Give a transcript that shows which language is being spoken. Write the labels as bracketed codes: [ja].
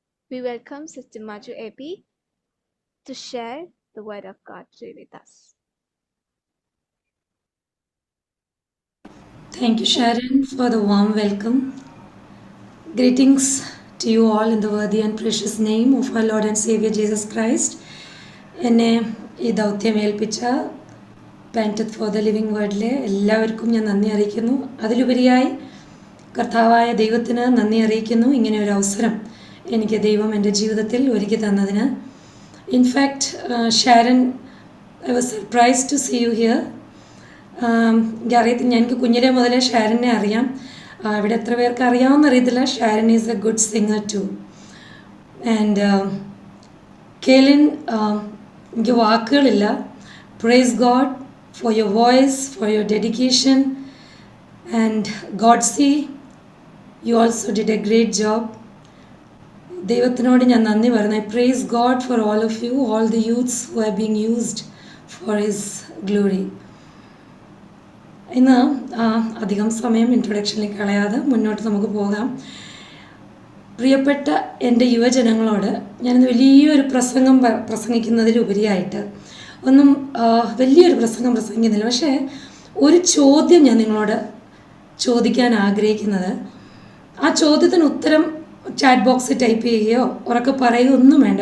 [en] We welcome Sister Maju Epi to share the Word of God with us. Thank you, Sharon, for the warm welcome. Greetings to you all in the worthy and precious name of our Lord and Savior Jesus Christ. [ml] എന്നെ ഈ ദൗത്യം ഏൽപ്പിച്ച planted for the living വേർഡിലെ എല്ലാവർക്കും ഞാൻ നന്ദി അറിയിക്കുന്നു. അതിലുപരിയായി കർത്താവായ ദൈവത്തിന് നന്ദി അറിയിക്കുന്നു. ഇങ്ങനെ ഒരു അവസരം എനിക്ക് ദൈവം എൻ്റെ ജീവിതത്തിൽ ഒരുക്കി തന്നതിന്. [en] In fact Sharon, I was surprised to see you here. [ml] എനിക്കറിയത്തില്ല, എനിക്ക് കുഞ്ഞിലെ മുതലേ ഷാരനെ അറിയാം. ഇവിടെ എത്ര പേർക്ക് അറിയാമെന്ന് അറിയത്തില്ല. [en] Sharon is a good singer too. And Kaylin, [ml] എനിക്ക് വാക്കുകളില്ല. [en] Praise God for your voice, for your dedication, and Godsi, you also did a great job. [ml] ദൈവത്തിനോട് ഞാൻ നന്ദി പറയുന്നു. [en] I praise God for all of you, all the youths who are being used for His glory. [ml] ഇന്ന് അധികം സമയം ഇൻട്രൊഡക്ഷനിലേക്ക് കളയാതെ മുന്നോട്ട് നമുക്ക് പോകാം. പ്രിയപ്പെട്ട എൻ്റെ യുവജനങ്ങളോട് ഞാനിന്ന് വലിയൊരു പ്രസംഗിക്കുന്നതിലുപരിയായിട്ട് ഒന്നും വലിയൊരു പ്രസംഗിക്കുന്നില്ല. പക്ഷേ ഒരു ചോദ്യം ഞാൻ നിങ്ങളോട് ചോദിക്കാൻ ആഗ്രഹിക്കുന്നത്, ആ ചോദ്യത്തിന് ഉത്തരം ചാറ്റ് ബോക്സിൽ ടൈപ്പ് ചെയ്യുകയോ ഉറക്കെ പറയുകയോ ഒന്നും വേണ്ട.